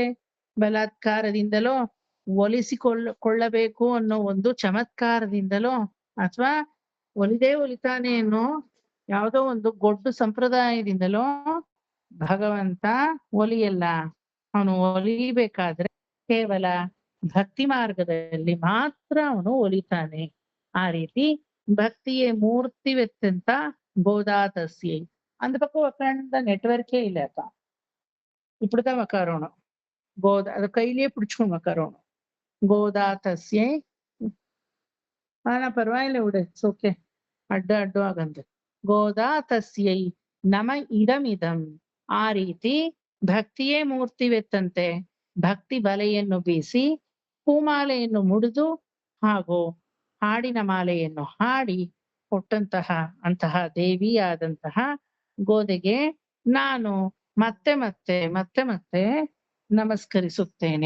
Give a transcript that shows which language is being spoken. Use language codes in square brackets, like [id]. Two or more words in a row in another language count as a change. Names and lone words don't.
[kn] ಬಲಾತ್ಕಾರದಿಂದಲೋ ಒಲಿಸಿಕೊಳ್ಳಬೇಕು ಅನ್ನೋ ಒಂದು ಚಮತ್ಕಾರದಿಂದಲೋ ಅಥವಾ ಒಲಿದೇ ಒಲಿತಾನೆ ಅನ್ನೋ ಯಾವುದೋ ಒಂದು ಗೊಡ್ಡು ಸಂಪ್ರದಾಯದಿಂದಲೋ ಭಗವಂತ ಒಲಿಯಲ್ಲ. ಅವನು ಒಲಿಬೇಕಾದ್ರೆ ಕೇವಲ ಭಕ್ತಿ ಮಾರ್ಗದಲ್ಲಿ ಮಾತ್ರ ಅವನು ಒಲಿತಾನೆ. ಆ ರೀತಿ ಭಕ್ತಿಯೇ ಮೂರ್ತಿವೆತ್ತಂತ ಗೋದಾತಸ್ಯೈ. [ta] அந்த பக்கம் உட்காந்து நெட்வொர்க்கே இல்லப்பா, இப்படிதான் உட்காரணும். அதை கையிலேயே பிடிச்சுக்கணும் உட்காரணும். [kn] ಗೋದಾತಸ್ಯೈ. ಪರವಾಗಿಲ್ಲ ಬಿಡು, ಓಕೆ, ಅಡ್ಡು ಆಗಂತ. [sa] ಗೋದಾತಸ್ಯೈ ನಮ ಇದಮಿದಂ. [kn] ಆ ರೀತಿ ಭಕ್ತಿಯೇ ಮೂರ್ತಿವೆತ್ತಂತೆ ಭಕ್ತಿ ಬಲೆಯನ್ನು ಬೀಸಿ ಹೂಮಾಲೆಯನ್ನು ಮುಡಿದು ಹಾಗೂ ಹಾಡಿನ ಮಾಲೆಯನ್ನು ಹಾಡಿ ಕೊಟ್ಟಂತಹ ಅಂತಹ ದೇವಿಯಾದಂತಹ ಗೋದೆಗೆ ನಾನು ಮತ್ತೆ ಮತ್ತೆ ಮತ್ತೆ ಮತ್ತೆ ನಮಸ್ಕರಿಸುತ್ತೇನೆ.